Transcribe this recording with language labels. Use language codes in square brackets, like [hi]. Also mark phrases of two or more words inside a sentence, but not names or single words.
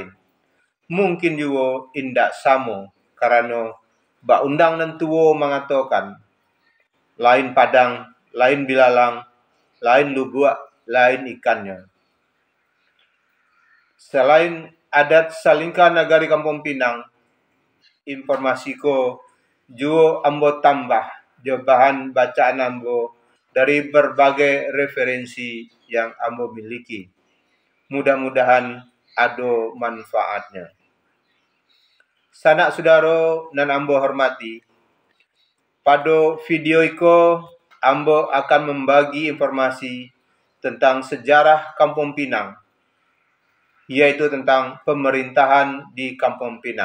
[min] Mungkin juga indak samo karena Bak undang nan tuwo mengatakan lain padang, lain bilalang, lain lubuk, lain ikannya. [id] Selain adat Salingka Nagari Kampung Pinang, informasiku juga ambo tambah jo bahan bacaan ambo dari berbagai referensi yang ambo miliki. Mudah-mudahan ada manfaatnya. [min] Sanak saudara nan ambo hormati, [id] pada video iko ambo akan membagi informasi tentang sejarah Kampung Pinang, yaitu tentang pemerintahan di Kampung Pinang.